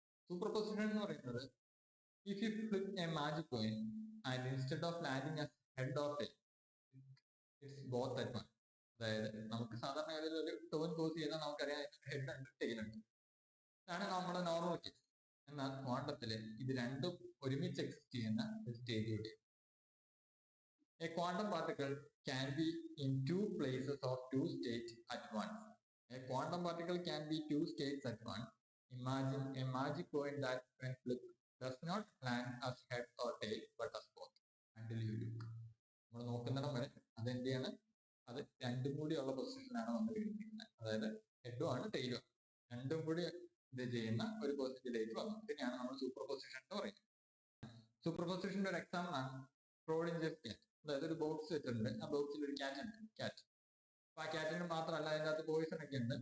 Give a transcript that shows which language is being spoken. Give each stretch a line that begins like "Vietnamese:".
Malayalam: Superposition എന്ന് പറയുന്നത്
English: If you flip a magic coin and instead of landing as head of tail, it's both at one.
Malayalam: അതായത് നമുക്ക് സാധാരണ ഏതെങ്കിലും ഒരു ടോൺ കോസ് ചെയ്താൽ നമുക്കറിയാം ഹെഡ് ഉണ്ട് ടെയിൽ ഉണ്ട്, ഇതാണ് നമ്മുടെ നോർമൽ കേസ്. എന്നാൽ ക്വാണ്ടത്തില് ഇത് രണ്ടും ഒരുമിച്ച് എക്സിസ്റ്റ് ചെയ്യുന്ന ഒരു സ്റ്റേജ് കൂടി.
English: A quantum particle can be in two places or two states at once. A quantum particle can be two states at once. Imagine a magic coin that, when flipped, does not land as head or tail but as both until you look.
Malayalam: നമ്മൾ നോക്കുന്നിടം വരെ അതെന്ത് ചെയ്യാണ്, അത് രണ്ടും കൂടിയുള്ള പൊസിഷനിലാണ് വന്ന് വീണിരിക്കുന്നത്. അതായത് ഹെഡും ആണ് ടെയിലും ആണ്, രണ്ടും കൂടി ഇത് ചെയ്യുന്ന ഒരു പൊസിഷനിലേക്ക് വന്നു. ഇതിനെയാണ് നമ്മൾ സൂപ്പർ പൊസിഷൻ എന്ന് പറയുന്നത്. സൂപ്പർ പൊസിഷന്റെ ഒരു എക്സാമ്പിൾ ആണ് സ്ക്രോഡിഞ്ചർ ക്യാറ്റ്. അതായത് ഒരു ബോക്സ് വെച്ചിട്ടുണ്ട്, ആ ബോക്സിൽ ഒരു ക്യാറ്റ് ഉണ്ട്, ക്യാറ്റ്. അപ്പൊ ആ ക്യാറ്റിന് മാത്രമല്ല അതിൻ്റെ അകത്ത് പോയിസൺ ഒക്കെ ഉണ്ട്.